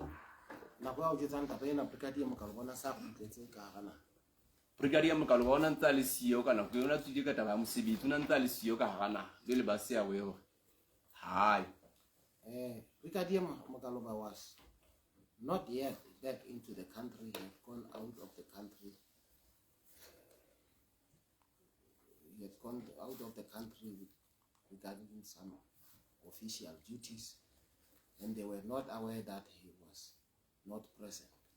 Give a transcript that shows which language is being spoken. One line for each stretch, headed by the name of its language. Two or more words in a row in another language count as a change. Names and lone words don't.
Southern Sotho: Nako ya ho jetsang taba ena, Brigadier Mogalo bona sa kgutletse ka hara naha. Brigadier Mogalo bona ntse le siyo ka nako yona tswile ka taba ya mosebetsi ona ntse le siyo ka hara naha le ba se ya we hore hai
English: Brigadier Mogalo was not yet back into the country. He had gone out of the country. He had gone out of the country regarding some official duties, and they were not aware that he was not present.